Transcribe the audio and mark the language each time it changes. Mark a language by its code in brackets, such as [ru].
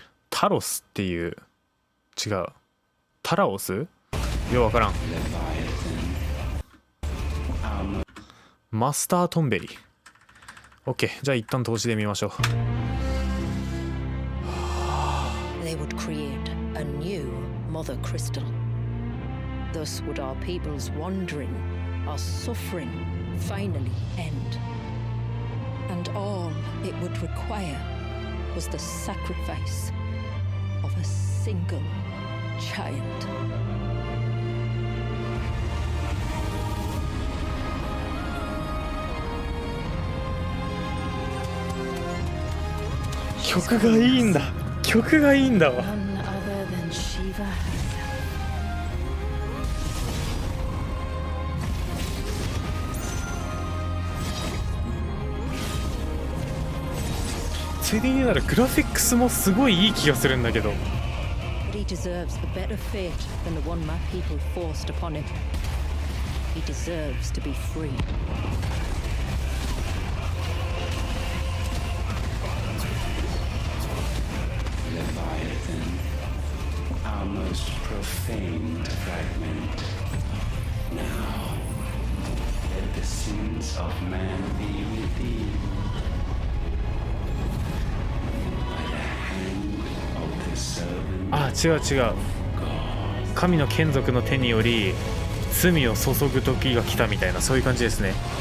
[ja] タロスっていう、違う、タラオス、ようわからん。マスタートンベリー。OK、 じゃあ一旦投資で見ましょう。 [en] They would create a new mother crystal. Thus would our people's wandering, our suffering finally end. And all it would require was the sacrifice of a single child. [ja] 曲がいいんだ、曲がいいんだわ。 [en] None other than Shiva herself. [ja] ついでに言うならグラフィックスもすごいいい気がするんだけど。 [en] But he deserves a better fate than the one my people forced upon him. He deserves to be free. Leviathan, our most profaned fragment. Now, let the sins of man be redeemed by the hand of the servant [ja] 違う違う、 [en] God. [ja] 神の眷属の手により罪を注ぐ時が来たみたいな、そういう感じですね。